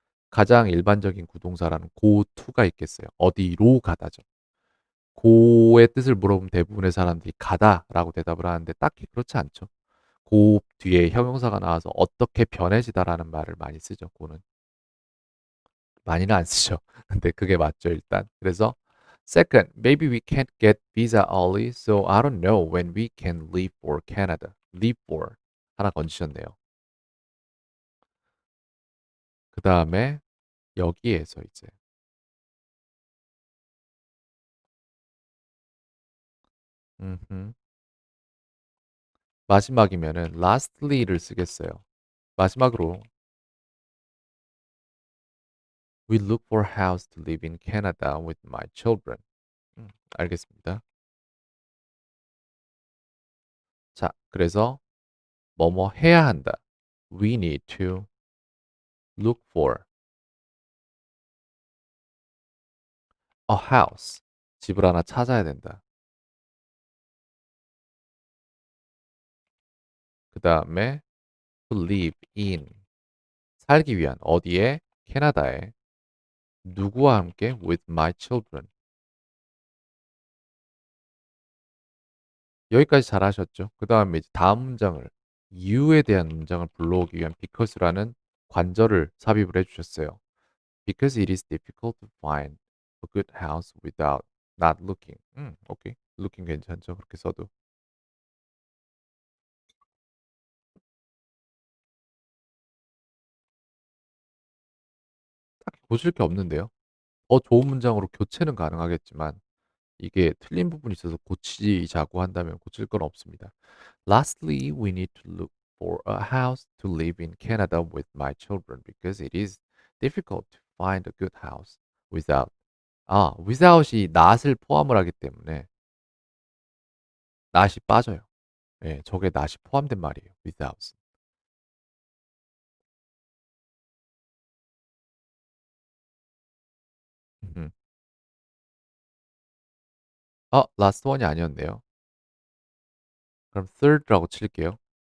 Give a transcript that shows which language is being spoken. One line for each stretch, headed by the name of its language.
Korean: 가장 일반적인 구동사라는 go to가 있겠어요. 어디로 가다죠. go의 뜻을 물어보면 대부분의 사람들이 가다라고 대답을 하는데 딱히 그렇지 않죠. go 뒤에 형용사가 나와서 어떻게 변해지다라는 말을 많이 쓰죠. go는 많이는 안 쓰죠. 근데 그게 맞죠, 일단.
English: 그래서 second, maybe we can't get visa early, so I don't know when we can leave for Canada.
Korean: leave for 하나 건지셨네요. 그 다음에 여기에서 이제 음흠. 마지막이면은 lastly를 쓰겠어요.
English: 마지막으로 We look for a house to live in Canada with my children.
Korean: 알겠습니다. 자, 그래서 뭐뭐 해야 한다.
English: We need to look for a house.
Korean: 집을 하나 찾아야 된다. 그 다음에
English: to live in.
Korean: 살기 위한 어디에? 캐나다에. 누구와 함께?
English: with my children.
Korean: 여기까지 잘하셨죠? 그 다음에 이제 다음 문장을 you에 대한 문장을 불러오기 위한 because라는 관절을 삽입을 해주셨어요.
English: Because it is difficult to find a good house without not looking.
Korean: 오케이. looking 괜찮죠? 그렇게 써도. 딱히 고칠 게 없는데요. 더 좋은 문장으로 교체는 가능하겠지만 이게 틀린 부분이 있어서 고치자고 한다면 고칠 건 없습니다.
English: Lastly, we need to look for a house to live in Canada with my children because it is difficult to find a good house without
Korean: without이 not을 포함을 하기 때문에 not이 빠져요. 예, 저게 not이 포함된 말이에요.
English: without. 음.
Korean: last one이 아니었네요. 그럼 third라고 칠게요.